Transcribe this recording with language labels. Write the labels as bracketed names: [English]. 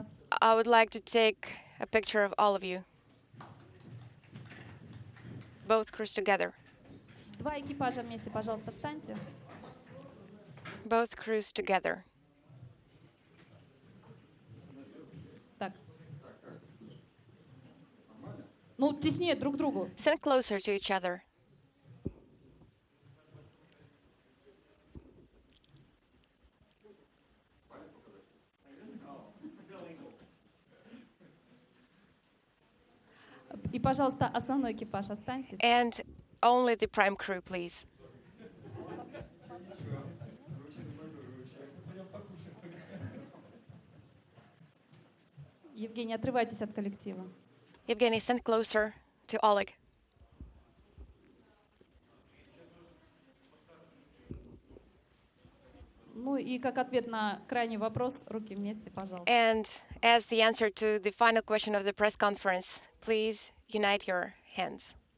[English] I would like to take a picture of all of you. Both crews together. [Russian] Два экипажа вместе, пожалуйста, встаньте. [English] Both crews together. [Russian] Так. Ну, теснее друг к другу. [English] Stand closer to each other. [Russian] И, пожалуйста, основной экипаж останьтесь. [English] And only the prime crew, please. [Russian] Евгений, отрывайтесь от коллектива. [English] Evgeny, stand closer to Oleg. [Russian] Ну и как ответ на крайний вопрос, руки вместе, пожалуйста. [English] And as the answer to the final question of the press conference, please unite your hands.